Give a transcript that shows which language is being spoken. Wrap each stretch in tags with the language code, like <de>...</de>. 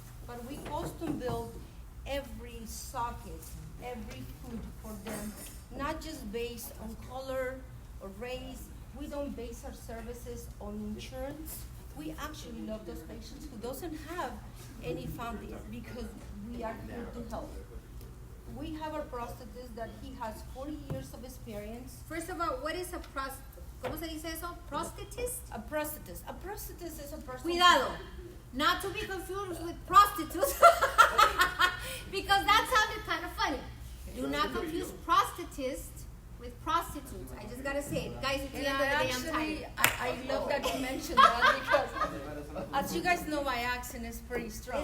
<en>But we custom build every socket, every foot for them, not just based on color or race. We don't base our services on insurance. We actually love those patients who doesn't have any family because we are here to help. We have a prosthetist that he has 40 years of experience. First of all, what is a</en> <es>¿cómo se dice eso?</es> <en>Prosthetist? A prosthetist. A prosthetist is a person.</en> <es>Cuidado,</es> <en>not to be confused with prostitutes, because that sounded kind of funny. Do not confuse prosthetist with prostitutes. I just gotta say it. Guys, at the end of the day, I'm tired. I love that you mentioned that because, as you guys know, my accent is pretty strong.</en>